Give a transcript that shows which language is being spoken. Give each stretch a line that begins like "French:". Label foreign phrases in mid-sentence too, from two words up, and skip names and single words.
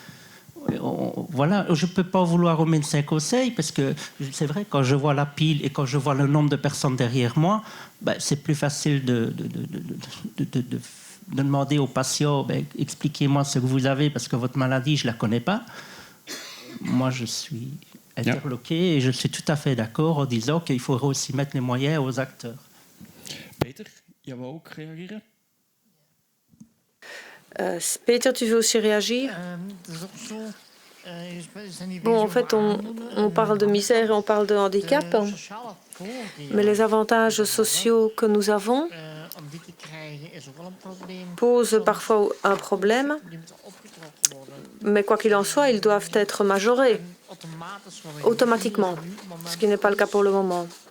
French: Voilà, je ne peux pas vouloir au médecin conseil, parce que c'est vrai, quand je vois la pile et quand je vois le nombre de personnes derrière moi, c'est plus facile de demander au patient, expliquez-moi ce que vous avez, parce que votre maladie, je ne la connais pas. Moi, je suis interloqué et je suis tout à fait d'accord en disant qu'il faudrait aussi mettre les moyens aux acteurs.
Dutch: Peter, jij wil ook reageren?
French: Peter, tu veux aussi réagir? Bon, en fait, on parle de misère et on parle de handicap, mais les avantages sociaux que nous avons posent parfois un problème, mais quoi qu'il en soit, ils doivent être majorés automatiquement, ce qui n'est pas le cas pour le moment.